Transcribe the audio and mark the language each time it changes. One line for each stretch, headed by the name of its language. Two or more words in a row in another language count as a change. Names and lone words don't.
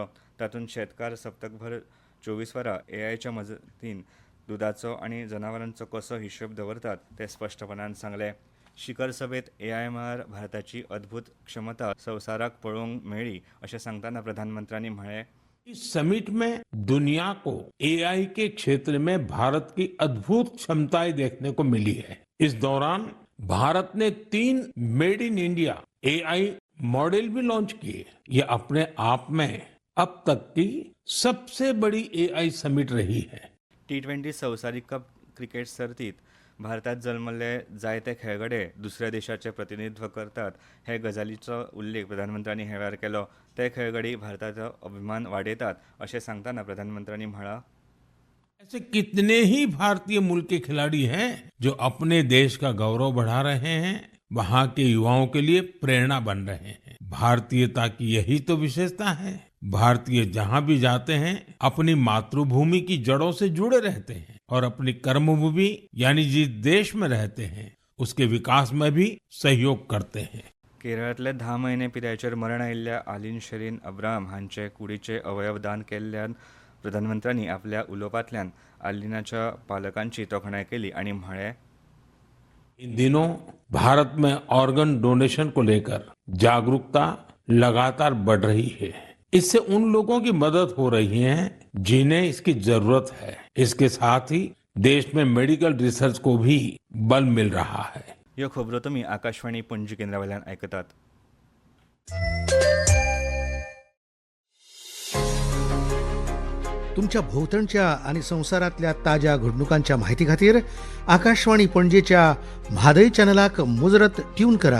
Konkani: तातूंत शेतकार सप्तकभर 24 वरां AIच्या मजतीन दुदाचो आनी जनावरांचो कसो हिशोब दवरतात तें स्पश्टपणान सांगलें. शिखर सभेत AI मळार भारताची अद्भुत क्षमता संवसाराक पळोवंक मेळ्ळी अशें सांगतना प्रधानमंत्र्यांनी म्हळें.
Hindi: इस समिट में दुनिया को AI के क्षेत्र में भारत की अद्भुत क्षमताएं देखने को मिली है. इस दौरान भारत ने 3 मेड इन इंडिया AI मॉडल भी लॉन्च किए. ये अपने आप में अब तक की सबसे बड़ी AI समिट रही है.
Konkani: T20 संवसारीक कप क्रिकेट सर्तीत भारतात जल्मले जायते खेळगडे दुसऱ्या देशाचें प्रतिनिधित्व करतात हे गजालीचो उल्लेख प्रधानमंत्र्यांनी ह्या वेळार केलो. ते खेळगडी भारताचो अभिमान वाडयतात अशें सांगतना प्रधानमंत्र्यांनी म्हळां.
Hindi: ऐसे कितने ही भारतीय मूल के खिलाड़ी हैं जो अपने देश का गौरव बढ़ा रहे हैं, वहाँ के युवाओं के लिए प्रेरणा बन रहे हैं. भारतीयता की यही तो विशेषता है. भारतीय जहाँ भी जाते हैं अपनी मातृभूमि की जड़ों से जुड़े रहते हैं और अपनी कर्मभूमि यानी जिस देश में रहते हैं उसके विकास में भी सहयोग करते हैं.
Konkani: केरळांतले 10 म्हयने पिरायेचेर मरण आयिल्ल्या आलिन शेरीन अब्राहम हांचे कुडीचे अवयव दान केल्ल्यान प्रधानमंत्र्यांनी आपल्या उलोवपांतल्यान आलिनाच्या पालकांची तोखणाय केली आनी म्हळें.
Hindi: इन दिनों भारत में
English: organ donation
Hindi: को लेकर जागरूकता लगातार बढ़ रही है. इससे उन लोगों की मदद हो रही है जिन्हें इसकी जरूरत है. इसके साथ ही देश में
English: medical research
Hindi: को भी बल मिल रहा है.
Konkani: ह्यो खबरो तुमी आकाशवाणी पणजी केंद्रावयल्यान आयकतात. तुमच्या भोवतणच्या आणि संवसारातल्या ताज्या घडणुकांच्या म्हायती खातीर आकाशवाणी पणजेच्या म्हादय चॅनलाक मुजरत ट्यून करात.